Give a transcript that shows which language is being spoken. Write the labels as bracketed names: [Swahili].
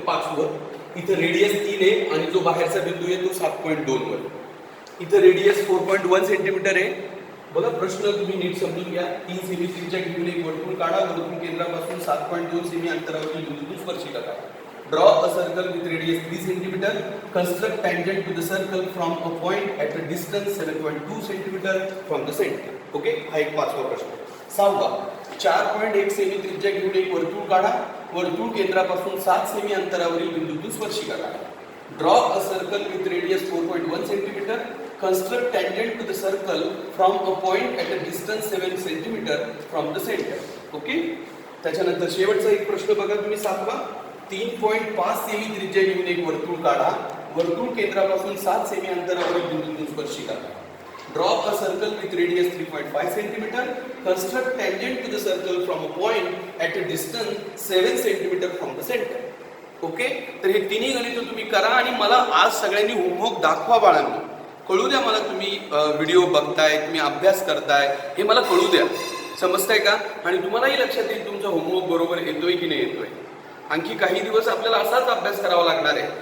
[Marathi] 5 वर इथं रेडियस 3 आहे आणि जो बाहेरचा बिंदू आहे तो 7.2 वर. इथं रेडियस 4.1 सेंटीमीटर आहे. बघा प्रश्न तुम्ही नीट समजून घ्या. 3 सेमी त्रिज्या घेऊन एक वर्तुळ काढा. वर्तुळ केंद्रापासून 7.2 सेमी अंतरावरील बिंदूतून स्पर्शिका काढा. [English] Draw a circle with radius 3 cm. Construct tangent to the circle from a point at a distance 7.2 cm from the center. [Marathi] Okay, हा एक 5वा प्रश्न. 6वा, 4.1 सेमी त्रिज्या घेऊन एक वर्तुळ काढा. वर्तुळ केंद्रापासून 7 सेमी अंतरावरील बिंदूतून स्पर्शिका काढा. [English] Draw a circle with radius 4.1 cm. Construct tangent to the circle from a point at a distance 7 cm from the center. [Marathi] Okay, त्याच्यानंतर शेवटचा एक प्रश्न बघा तुम्ही 7वा. 3.5 सेमी त्रिज्या घेऊन एक वर्तुळ काढा. वर्तुळ केंद्रापासून 7 सेमी अंतरावरील बिंदूतून स्पर्शिका काढा. [English] Draw a circle with radius 3.5 cm. Construct tangent to the circle from a point at a distance 7 cm from the center. [Marathi] Okay, तर हे तिन्ही गणित तुम्ही करा आणि मला आज सगळ्यांनी होमवर्क दाखवा बाळांनो. कळू द्या मला तुम्ही व्हिडिओ बघताय, तुम्ही अभ्यास करताय, हे मला कळू द्या. समजताय का? आणि तुम्हालाही लक्षात येईल तुमचा होमवर्क बरोबर येतोय की नाही येतोय. आणखी काही दिवस आपल्याला असाच अभ्यास करावा लागणार आहे.